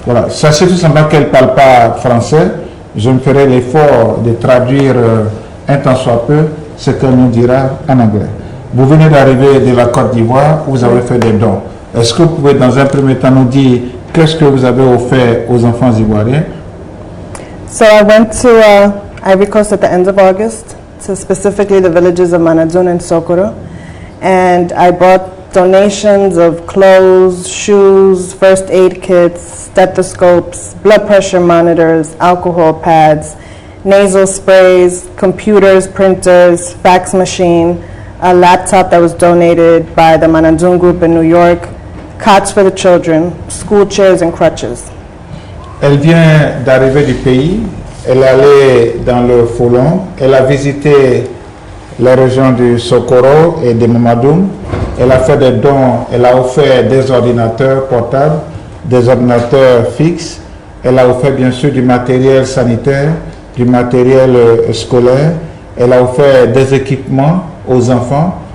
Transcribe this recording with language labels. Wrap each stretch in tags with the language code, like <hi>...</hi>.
<fr>Voilà, sachez tout simplement qu'elle ne parle pas français. Je me ferai l'effort de traduire un tant soit peu ce qu'elle nous dira en anglais. Vous venez d'arriver de la Côte d'Ivoire, vous avez fait des dons. Est-ce que vous pouvez dans un premier temps nous dire qu'est-ce que vous avez offert aux enfants ivoiriens?</fr> <en>So I went to Ivory Coast at the end of August, to specifically the villages of Manadjoun and Sokoro, and I brought donations of clothes, shoes, first aid kits, stethoscopes, blood pressure monitors, alcohol pads, nasal sprays, computers, printers, fax machine, a laptop that was donated by the Manadjoun group in New York, cots for the children, school chairs and crutches.</en> <fr>Elle vient d'arriver du pays, elle est allée dans le Folon, elle a visité les régions du Sokoro et de Mamadoum, elle a fait des dons, elle a offert des ordinateurs portables, des ordinateurs fixes, elle a offert bien sûr du matériel sanitaire, du matériel scolaire, elle a offert des équipements aux enfants.</fr>